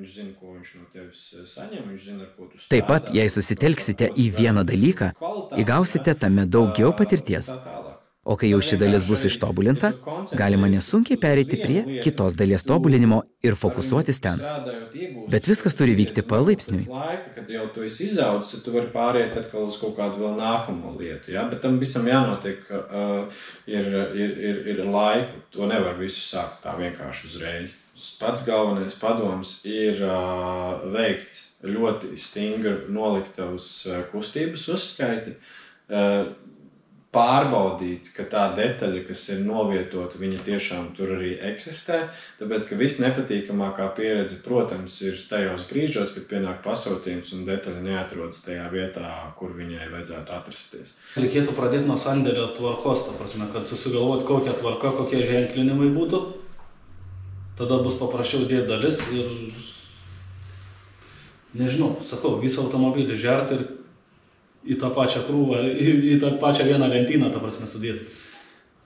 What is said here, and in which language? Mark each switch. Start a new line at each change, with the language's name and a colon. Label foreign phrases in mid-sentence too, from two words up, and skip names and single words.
Lithuanian: Taip pat, jei susitelksite į vieną dalyką, įgausite tame daugiau patirties. O kai jau ši dalis bus ištobulinta, galima nesunkiai pereiti prie kitos dalies tobulinimo ir fokusuotis ten. Bet viskas turi vykti palaipsniui.
Latvian: Kad jau tu esi izaudzis, tu vari pāriet atkal uz kaut kādu vēl nākamo lietu, ja? Bet tam visam jānotiek ir laiku. To nevar visu sākt tā vienkārši uzreiz. Pats galvenais padoms ir veikt ļoti stingru noliktavas kustības uzskaiti, pārbaudīt, ka tā detaļa, kas ir novietota, viņa tiešām tur arī eksistē, tāpēc, ka viss nepatīkamākā pieredze, protams, ir tajos brīžos, kad pienāk pasūtījums un detaļa neatrodas tajā vietā, kur viņai vajadzētu atrasties.
Lithuanian: Reikėtų pradėti nuo sandėlio tvarkos, ta prasme, kad susigalvoti, kokia tvarka, kokie ženklinimai būtų. Tada bus paprasčiau dėti dalis ir, nežinau, sakau, visą automobilį žerti ir į tą pačią krūvą, į tą pačią vieną lentyną, ta prasme, sudėti.